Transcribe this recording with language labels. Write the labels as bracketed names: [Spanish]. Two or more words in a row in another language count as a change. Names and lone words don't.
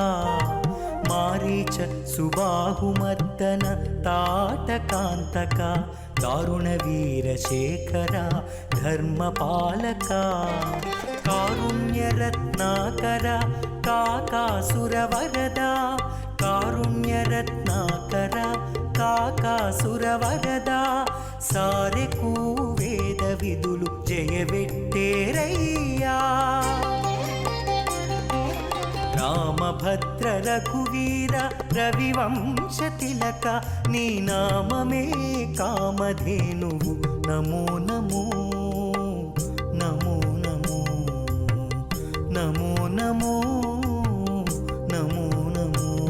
[Sanskrit] मारीच सुबाहुमर्दन ताटकांतक दारुणवीरशेखरा धर्मपालका. कारुण्यरत्नाकर काकासुरवरदा. कारुण्यरत्नाकर కాకాసురవరదా. [Telugu] సారెకు వేద విధులు జయవెట్టేరయ్యా. రామభద్ర రఘువీర రవివంశ తిలక నీ నామమే కామధేనువు నమో నమో నమో నమో నమో నమో నమో నమో.